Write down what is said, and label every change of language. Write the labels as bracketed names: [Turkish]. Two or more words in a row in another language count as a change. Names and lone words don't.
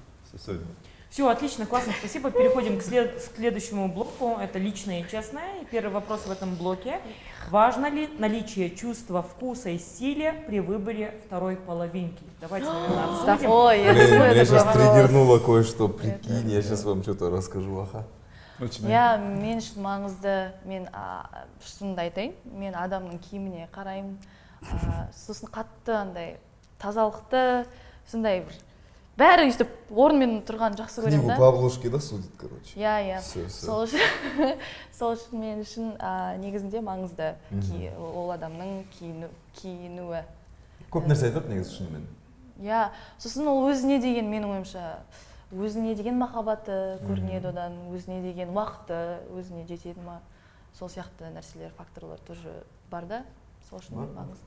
[Russian] Все, отлично, классно, спасибо. Переходим к следующему блоку. Это личное и честное. И первый вопрос в этом блоке. Важно ли наличие чувства вкуса и стиля при выборе второй половинки? Давайте, наверное, обсудим. Ой, я Блин, знаю меня этот сейчас вопрос. триггернуло кое-что, прикинь, я сейчас вам что-то расскажу, ага. Очень [Kazakh] иә мен үшін маңызды. Мен шынымды айтайын, мен адамның киіміне қараймын. Сосын қатты андай тазалықты, сондай бір бәрі өйстіп орнымен тұрған жақсы көремін [Russian] Книгу да. по обложке, да, судит, короче. [Kazakh] Иә. [Russian] Всё. [Kazakh] Сол үшін мен үшін негізінде маңызды ол адамның киінуі. Көп нәрсе айтады негізі шынымен. Иә, сосын ол өзіне деген, менің ойымша, өзіне деген махаббаты көрінеді одан, өзіне деген уақыты, өзіне жетеді ма, сол сияқты нәрселер, факторлар тоже бар да, сол үшін маңызды.